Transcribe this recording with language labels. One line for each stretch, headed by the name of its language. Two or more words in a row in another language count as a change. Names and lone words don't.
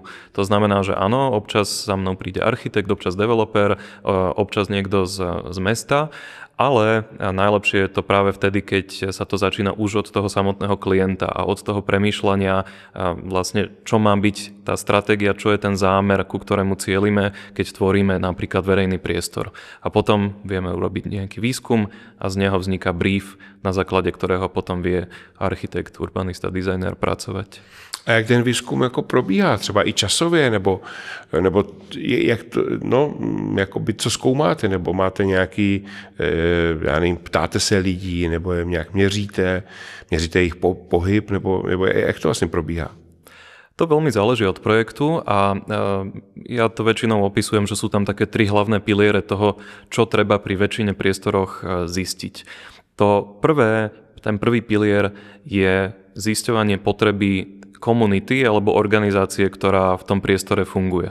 Slovak: To znamená, že áno, občas za mnou príde architekt, občas developer, občas niekto z mesta, ale najlepšie je to práve vtedy, keď sa to začína už od toho samotného klienta a od toho premýšľania vlastne, čo má byť tá stratégia, čo je ten zámer, ku ktorému cielime, keď tvoríme napríklad verejný priestor. A potom vieme urobiť nejaký výskum a z neho vzniká brief, na základe ktorého potom vie architekt, urbanista, dizajner pracovať.
Czech: A jak ten výzkum jako probíhá, třeba i časově, nebo jak to, co zkoumáte, nebo máte nějaký já nevím, ptáte se lidí, nebo je nějak měříte jejich pohyb, nebo jak to vlastně probíhá?
Slovak: To veľmi záleží od projektu a ja to väčšinou opisujem, že sú tam také 3 hlavné piliere toho, čo treba pri väčšine priestoroch zistiť. Ten prvý pilier je zisťovanie potreby komunity alebo organizácie, ktorá v tom priestore funguje.